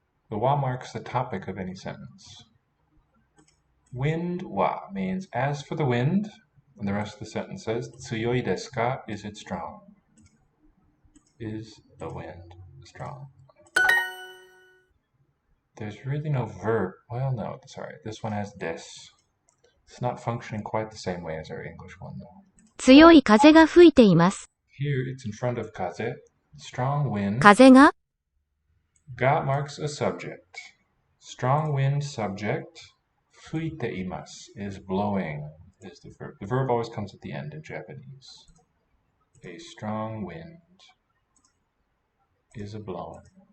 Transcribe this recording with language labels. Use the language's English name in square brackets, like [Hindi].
[English] The wa marks the topic of any sentence. Wind wa means as for the wind, and the rest of the sentence says, [Japanese] tsuyoi desu ka? [English] Is it strong? Is the wind strong? There's really no verb. Well, no, sorry. This one has des. It's not functioning quite the same way as our English one, though. [Japanese] 強い風が吹いています。 [English] Here it's in front of kaze. Strong wind. [Japanese] 風が [English] Ga marks a subject. Strong wind subject. Fuite imasu is blowing is the verb. The verb always comes at the end in Japanese. A strong wind is a blowing.